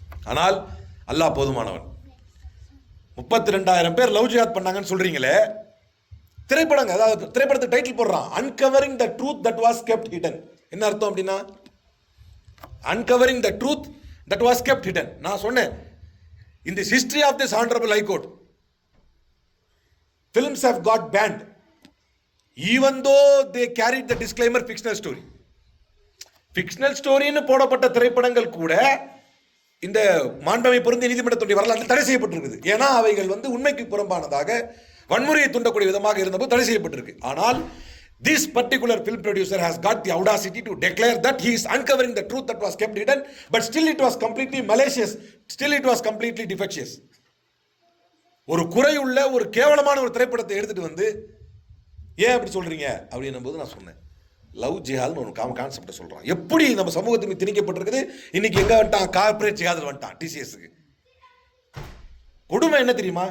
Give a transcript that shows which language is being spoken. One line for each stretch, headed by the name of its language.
Tamil: ஆனால் அல்லாஹ் போதுமானவன். 32,000 பேர் லவ் ஜிஹாத் பண்ணாங்கன்னு சொல்றீங்களே, திரைப்படங்க, அதாவது திரைப்படத்துக்கு டைட்டில் போடுறான் uncovering the truth that was kept hidden. என்ன அர்த்தம் அப்படின்னா uncovering the truth that was kept hidden. நான் சொன்னேன்,
English: in this history of this honorable high court, films have got banned even though they carried the disclaimer fictional story.
Tamil: fictional story ன்னு போடப்பட்ட திரைப்படங்கள் கூட இந்த மாண்பமை பொருந்திய நீதிமன்றத்துடைய வரலாற்றில் தடை செய்யப்பட்டிருக்குது. ஏன்னா அவைகள் வந்து உண்மைக்கு புறம்பானதாக வன்முறையை தூண்டக்கூடிய விதமாக இருந்தபோது தடை செய்யப்பட்டிருக்கு.
English: ஆனால் this particular film producer has got the audacity to declare that he is uncovering the truth that was kept hidden, but still it was completely malicious, still it was completely defectious.
Tamil: ஒரு குறையுள்ள ஒரு கேவலமான ஒரு திரைப்படத்தை எடுத்துட்டு வந்து ஏன் அப்படி சொல்றீங்க அப்படின்னும் போது நான் சொன்னேன், லவ் ஜிஹால்னு ஒரு கான்செப்டை சொல்றான். எப்படி நம்ம சமூகத்துக்கு திணிக்கப்பட்டிருக்குது. இன்னைக்கு எங்க வந்துட்டான், கார்பரேட் ஜிஹாதில் வந்துட்டான். டிசிஎஸ்க்கு கொடுமை என்ன தெரியுமா?